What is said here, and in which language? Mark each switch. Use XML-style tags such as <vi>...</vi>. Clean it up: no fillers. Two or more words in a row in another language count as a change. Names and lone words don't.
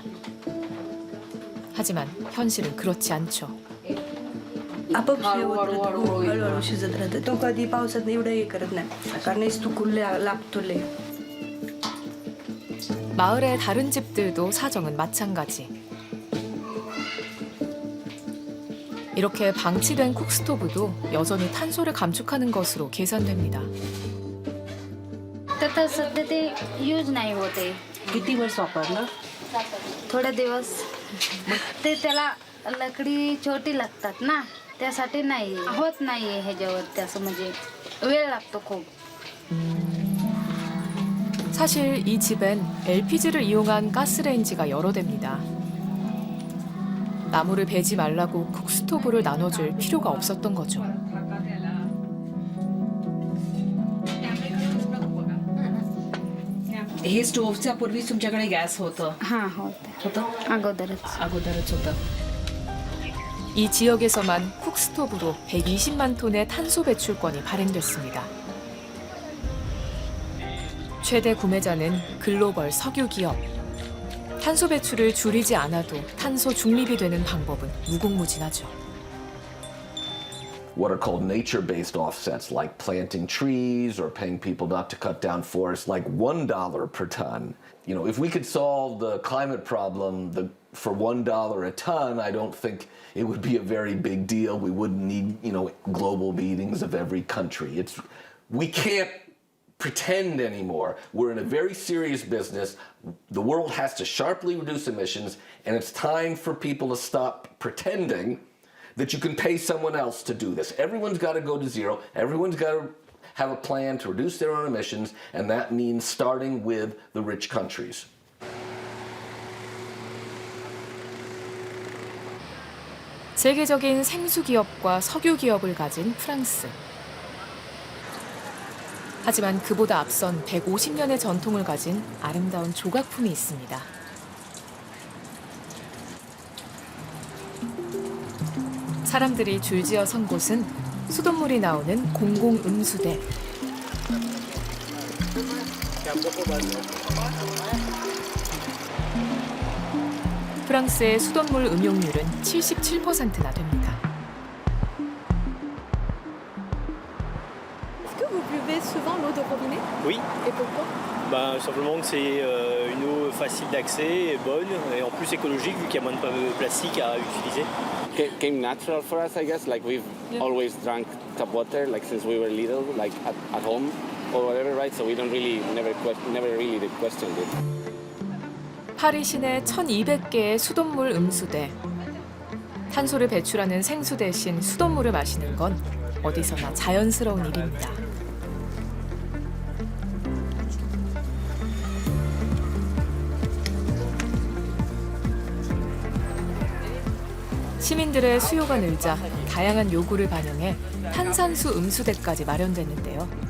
<ko>하지만 현실은 그렇지 않죠.</ko> <mr>आपोआप हे होत राहतं, हळूहळू शिजत राहतं. तो कधी पावसात एवढं हे करत नाही कारण इस्तुकून लागतो लय.</mr> <ko>마을의 다른 집들도 사정은 마찬가지. 이렇게 방치된 쿡스토브도 여전히 탄소를 감축하는 것으로 계산됩니다.</ko> <mr>तर सध्या ते यूज नाही होते. किती वर्ष वापरलं? थोडे दिवस ते त्याला लकडी छोटी लागतात ना त्यासाठी नाही होत नाही ह्याच्यावरती असं म्हणजे वेळ लागतो खूप.</mr> <ko>사실 이 집엔 LPG를 이용한 가스레인지가 여러 대입니다. 나무를 베지 말라고 쿡스토브를 나눠줄 필요가 없었던 거죠.</ko> <mr>हे स्टोव्हच्या पूर्वी तुमच्याकडे गॅस होतं? हां होतं. अगोदरच होतं.</mr> <ko>이 지역에서만 쿡스토브로 120만 톤의 탄소 배출권이 발행됐습니다. 최대 구매자는 글로벌 석유 기업. 탄소 배출을 줄이지 않아도 탄소 중립이 되는 방법은 무궁무진하죠.</ko> <en>What are called nature-based offsets, like planting trees or paying people not to cut down forests, like $1 per ton. You know, if we could solve the climate problem for $1 a ton, I don't think it would be a very big deal. We wouldn't need, global meetings of every country. We can't pretend anymore. We're in a very serious business. The world has to sharply reduce emissions, and it's time for people to stop pretending that you can pay someone else to do this. Everyone's got to go to zero. Everyone's got to have a plan to reduce their own emissions, and that means starting with the rich countries.</en> <ko>세계적인 생수 기업과 석유 기업을 가진 프랑스. 하지만 그보다 앞선 150년의 전통을 가진 아름다운 조각품이 있습니다. 사람들이 줄지어 선 곳은 수돗물이 나오는 공공 음수대. 프랑스의 수돗물 음용률은 77%나 됩니다.</ko> <fr>Est-ce que vous buvez souvent l'eau de robinet? Oui. Et pourquoi? Simplement que c'est une eau facile d'accès, bonne et en plus écologique vu qu'il y a moins de plastique à utiliser.</fr> <en>Came natural for us, I guess. Like we've always drank tap water, like since we were little, like at home or whatever, right? So we don't really never really questioned it.</en> <ko>파리 시내 1,200개의 수돗물 음수대. 탄소를 배출하는 생수 대신 수돗물을 마시는 건 어디서나 자연스러운 일입니다. 시민들의 수요가 늘자 다양한 요구를 반영해 탄산수 음수대까지 마련됐는데요.</ko>